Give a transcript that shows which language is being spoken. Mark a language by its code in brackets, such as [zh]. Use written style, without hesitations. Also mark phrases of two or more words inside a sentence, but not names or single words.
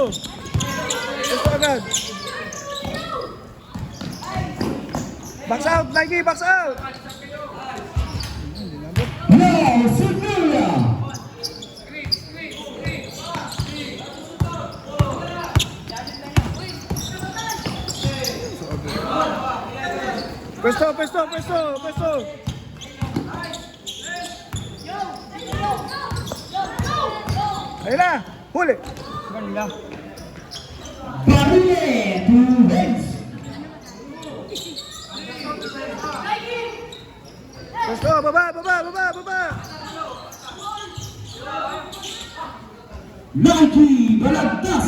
[tl] Pwesto agad. [en] Box out, [tl] Nagi, [en] box out. [tl] Now, Sevilla. Pwesto, pwesto, pwesto, pwesto. Ayun na, huli. Barrier to Hicks. Pwesto, baba, baba, baba, baba. Nike Balagtas.